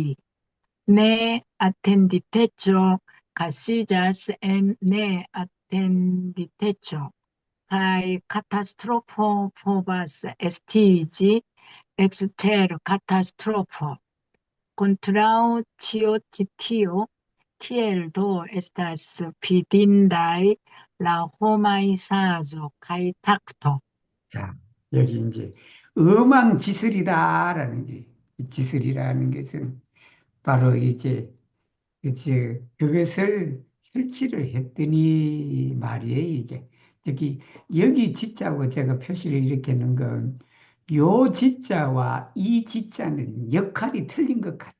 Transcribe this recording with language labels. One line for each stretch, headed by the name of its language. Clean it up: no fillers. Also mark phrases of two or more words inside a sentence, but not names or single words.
Esperanto: Ne atenditeco kasiĝas en neatenditeco, kaj katastrofo povas estiĝi ekster katastrofo. Kontraŭ ĉio ĉi tio, kiel do estas fidindaj la homaj saĝo kaj takto?
Korean: 자, 여기 이제 어망지설이다라는 게 지설이라는 것은 바로 이제 그것을 설치를 했더니 말이에요, 이게. 특히 여기 지자고 제가 표시를 이렇게 했는 건 요 지자와 이 지자는 역할이 틀린 것 같아.